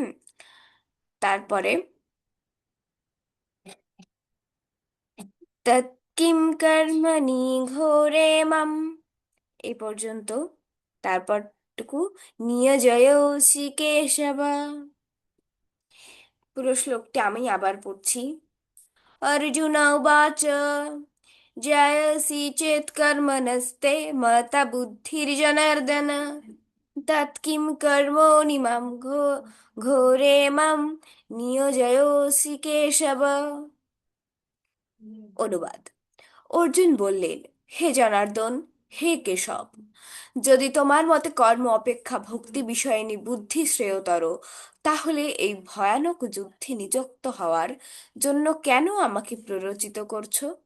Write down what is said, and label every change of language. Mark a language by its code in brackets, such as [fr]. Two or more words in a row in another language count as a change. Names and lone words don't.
[sa] তারপরে তৎকিম কর্মণি ঘোরে মাম, [bn] এই পর্যন্ত। [sa] তারপরটুকু নিয়োজয়সি কেশব। [bn] পুরো শ্লোকটি আমি আবার পড়ছি। [sa] अर्जुन उवाच जयसि चेत् कर्मणस्ते मता बुद्धिर्जनार्दन तत्किं कर्मणि मां घोरे मां নিয়োজয়সি কেশব। [bn] অনুবাদ: অর্জুন বললেন, হে জনার্দন, হে কেশব, যদি তোমার মতে কর্ম অপেক্ষা ভক্তি বিষয়ে বুদ্ধি শ্রেয়তর, তাহলে এই ভয়ানক যুদ্ধে নিযুক্ত হওয়ার জন্য কেন আমাকে প্ররোচিত করছো?